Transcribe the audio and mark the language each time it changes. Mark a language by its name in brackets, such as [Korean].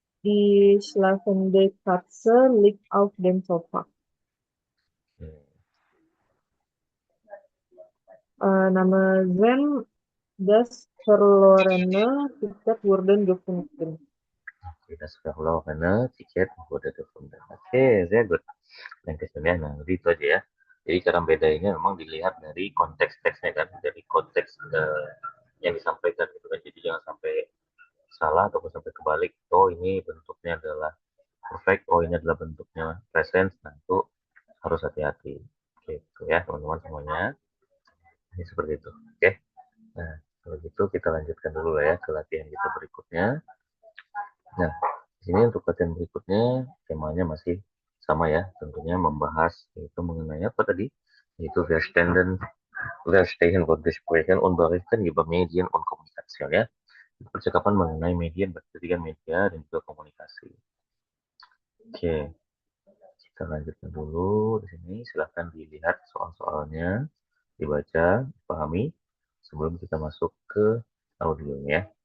[German] Die schlafende Katze liegt auf dem Sofa. Oke. Nummer 10. Das verlorene Ticket wurde gefunden. Das verlorene Ticket wurde gefunden. [Indonesian] Oke, [German] sehr gut. [Indonesian] Yang kesekian, nah jadi itu aja ya. Jadi cara bedainnya memang dilihat dari konteks teksnya kan, dari konteks yang disampaikan gitu kan. Jadi jangan sampai salah ataupun sampai kebalik. Oh ini bentuknya adalah perfect, oh ini adalah bentuknya present. Nah itu harus hati-hati. Gitu ya teman-teman semuanya. Ini seperti itu. Oke. Nah kalau gitu kita lanjutkan dulu lah ya ke latihan kita berikutnya. Nah di sini untuk latihan berikutnya temanya masih sama ya, tentunya membahas itu mengenai apa tadi? [German] Yaitu Verstehen wird gesprochen und berichten über Medien und Kommunikation ya. [Indonesian] Percakapan mengenai media, berarti kan media dan juga komunikasi. Oke, kita lanjutkan dulu di sini. Silahkan dilihat soal-soalnya, dibaca, dipahami sebelum kita masuk ke audionya.